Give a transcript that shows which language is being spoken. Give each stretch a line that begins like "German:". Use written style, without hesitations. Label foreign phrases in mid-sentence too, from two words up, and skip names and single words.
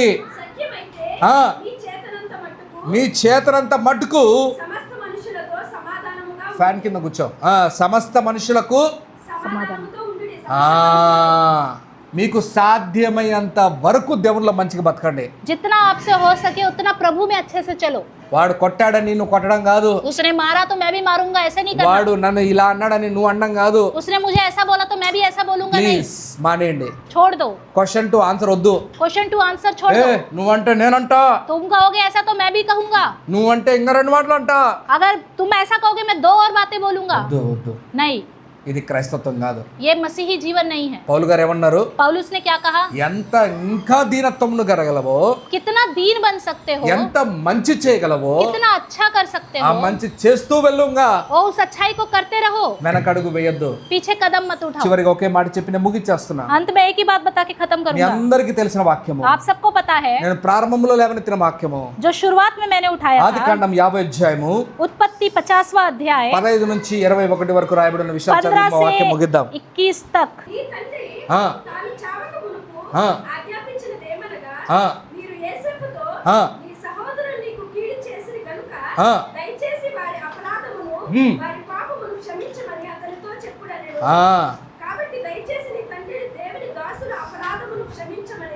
Telugu: సత్యమైతే ఆ. నీ చేతనంత మట్టుకు మీ చేతనంత మట్టుకు సమస్త మనుషులతో సమాధానముగా ఫ్యాన్ కింద కూర్చో. సమస్త మనుషులకు సమాధానముతో ఉండుడి. మీకు సాధ్యమైనంత వరకు దేవుళ్ళ మంచిగా బతకండి.
Hindi: जितना आपसे हो सके उतना प्रभु में अच्छे से चलो।
Telugu: వాడు కొట్టాడని నువ్వు కొట్టడం కాదు,
Hindi: उसने मारा तो मैं भी मारूंगा, ऐसे नहीं करना।
Telugu: వాడు నన్ను ఇలా అన్నాడని నువ్వు అనడం కాదు.
Hindi: उसने मुझे ऐसा बोला तो मैं भी ऐसा बोलूंगा, नहीं।
Telugu: ప్లీజ్ మానేయండి.
Hindi: छोड़ दो,
English: question to answer
Telugu: వద్దు.
English: question to answer
Hindi: छोड़ ఏ दो।
Telugu: నువ్వంటే నేనంటా,
Hindi: तुम कहोगे ऐसा तो मैं भी कहूंगा,
Telugu: నువ్వంటే ఇంకా రెండు మాటలు అంటా.
Hindi: अगर तुम ऐसा कहोगे मैं दो और बातें बोलूंगा।
Telugu: వద్దు వద్దు,
Hindi: नहीं,
Telugu: ఇది క్రైస్తత్వం కాదు.
Hindi: ये मसीही जीवन नहीं है।
Telugu: పౌలు గారు ఏమన్నారు?
Hindi: पौलुस ने क्या कहा?
Telugu: ఎంత ఇంకా దీనత్వమును కరగలవో,
Hindi: कितना दीन बन सकते हो,
Telugu: ఎంత మంచి చేయగలవో
Hindi: कितना अच्छा कर सकते ఆ हो,
Telugu: మంచి చేస్తూ వెళ్ళుగా.
Hindi: और उस अच्छाई को करते रहो,
Telugu: వెనకడుగు వేయొద్దు.
Hindi: पीछे कदम मत उठाओ।
Telugu: చివరిగా ఒకే మాట చెప్పి నేను ముగించేస్తున్నా.
Hindi: अंत में एक ही बात बता के खत्म
Telugu: మీ
Hindi: करूंगा।
Telugu: అందరికీ తెలిసిన వాక్యము,
Hindi: आप सबको पता है,
Telugu: నేను ప్రారంభంలో లేవనెత్తిన వాక్యము,
Hindi: जो शुरुआत में मैंने उठाया
Telugu: ఆది
Hindi: था,
Telugu: కాండం 50 అధ్యాయము
Hindi: उत्पत्ति 50वां अध्याय
Telugu: 15 నుంచి 21 వరకు రాయబడిన విషయాలు
Hindi: 15
Telugu: చదివి మా వాక్యం ముగిద్దాం.
Hindi: से 21 तक।
Telugu: ఈ తండ్రి ఆ, తాను చావక మునుపు ఆ. ఆజ్ఞాపించినదేమనగా ఆ. మీరు యేసేపుతో ఆ. నీ సహోదరులు నీకు కీడు చేసిరి గనుక ఆ. దయచేసి వారి అపరాధమును హ్మ్. వారి పాపమును క్షమించమని అతనితో చెప్పుడనెను. ఆ, కాబట్టి దయచేసి నీ తండ్రి దేవుని దాసుల అపరాధమును క్షమించమని